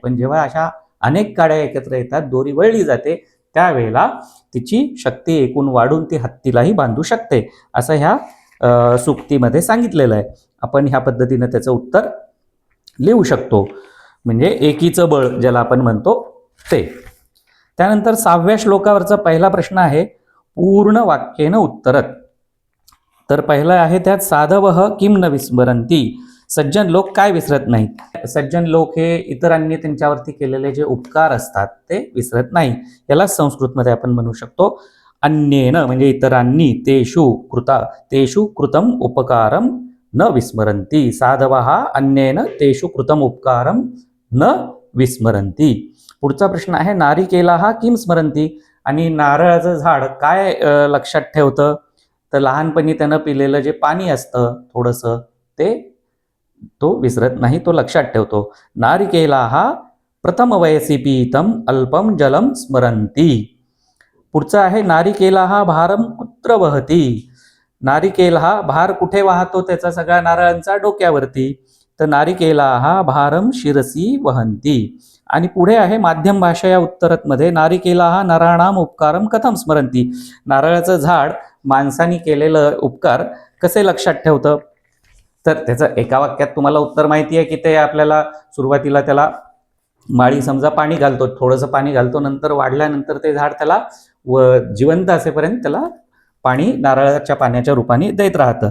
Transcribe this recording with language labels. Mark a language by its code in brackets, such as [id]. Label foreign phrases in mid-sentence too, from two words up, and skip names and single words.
[mr] पण जेव्हा अशा अनेक काड्या एकत्र येतात, दोरी वळली जाते, त्यावेळेला तिची शक्ती एकूण वाढून ती हत्तीलाही बांधू शकते असं ह्या सुक्तीमध्ये सांगितलेलं आहे. आपण ह्या पद्धतीने त्याचं उत्तर लिहू शकतो. म्हणजे एकीचं बळ ज्याला आपण म्हणतो ते. त्यानंतर 6व्या श्लोकावरचा पहिला प्रश्न आहे [sa] पूर्ण वाक्येन उत्तरत. [mr] तर पहिला आहे त्यात [sa] साधवः किम न विस्मरन्ति. [mr] सज्जन लोक काय विसरत नाहीत. सज्जन लोक हे इतरांनी त्यांच्यावरती केलेले जे उपकार असतात ते विसरत नाही. याला संस्कृतमध्ये आपण म्हणू शकतो अन्येन म्हणजे इतरांनी [sa] तेषु कृतम उपकारम न विस्मरन्ति. साधवः अन्येन तेषु कृतम उपकारम न विस्मरन्ति. [mr] पुढचा प्रश्न आहे [sa] नारिकेलाः किम स्मरन्ति. [mr] आणि नारळाचं झाड काय लक्षात ठेवतं. तर लहानपणी त्यानं पिलेलं जे पाणी असतं थोडंसं ते तो विसरत नाही, तो लक्षात ठेवतो. [sa] नारिकेलाः प्रथम वयसी पीतम अल्पम जलम स्मरन्ति. [mr] पुढचा आहे [sa] नारिकेलाः भारम कुत्र वहति. [mr] नारिकेल हा भार कुठे वाहतो, त्याचा सगळ्या नारळांचा डोक्यावरती. [sa] तर नारिकेलाः भारम शिरसी वहन्ति. [mr] आणि पुढे आहे माध्यम भाषा या उत्तरत मध्ये [sa] नारिकेलाः नराणाम उपकारम कथम स्मरन्ति. [mr] नारळाचं झाड माणसांनी केलेलं उपकार कसे लक्षात ठेवतं. तर त्याचं एका वाक्यात तुम्हाला उत्तर माहिती आहे की ते आपल्याला सुरुवातीला त्याला माळी समजा पाणी घालतो, थोडंसं पाणी घालतो, नंतर वाढल्यानंतर ते झाड त्याला जिवंत असेपर्यंत त्याला पाणी नारळाच्या पाण्याच्या रूपाने देत राहतं.